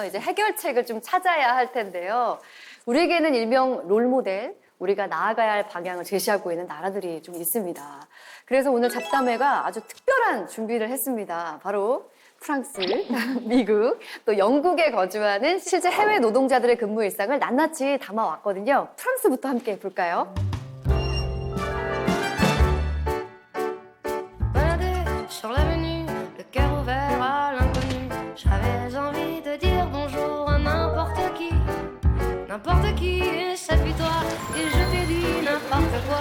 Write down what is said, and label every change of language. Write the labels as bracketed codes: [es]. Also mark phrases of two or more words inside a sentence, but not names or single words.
[ko] 이제 해결책을 좀 찾아야 할 텐데요. 우리에게는 일명 롤모델, 우리가 나아가야 할 방향을 제시하고 있는 나라들이 좀 있습니다. 그래서 오늘 잡담회가 아주 특별한 준비를 했습니다. 바로 프랑스, 미국, 또 영국에 거주하는 실제 해외 노동자들의 근무 일상을 낱낱이 담아왔거든요. 프랑스부터 함께 볼까요? [fr] Sur l'avenue, le cœur ouvert à l'inconnu. J'avais envie de dire bonjour à n'importe qui, et c'est toi, et je t'ai dit n'importe quoi.